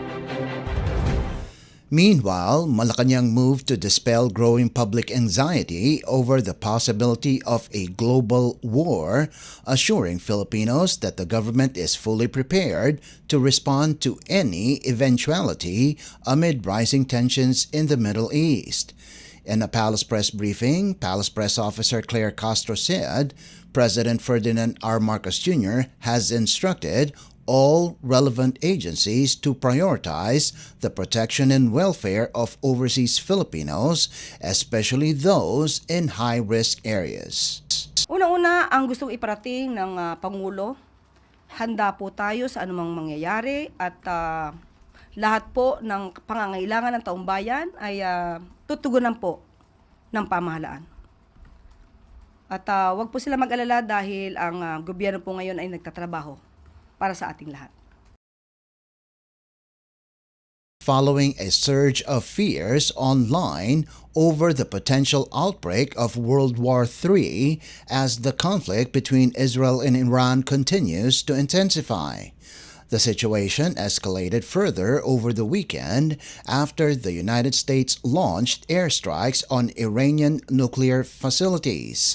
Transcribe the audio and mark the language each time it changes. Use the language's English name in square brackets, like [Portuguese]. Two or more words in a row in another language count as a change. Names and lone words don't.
[English] Meanwhile, Malacañang moved to dispel growing public anxiety over the possibility of a global war, assuring Filipinos that the government is fully prepared to respond to any eventuality amid rising tensions in the Middle East. In a Palace Press briefing, Palace Press Officer Claire Castro said President Ferdinand R. Marcos Jr. has instructed all relevant agencies to prioritize the protection and welfare of overseas Filipinos, especially those in high-risk areas. [Filipino] Una-una, ang gustong iparating ng Pangulo, handa po tayo sa anumang mangyayari at lahat po ng pangangailangan ng taong bayan ay tutugunan po ng pamahalaan. At wag po sila mag-alala dahil ang gobyerno po ngayon ay nagtatrabaho para sa ating lahat. [English] Following a surge of fears online over the potential outbreak of World War III as the conflict between Israel and Iran continues to intensify. The situation escalated further over the weekend after the United States launched airstrikes on Iranian nuclear facilities.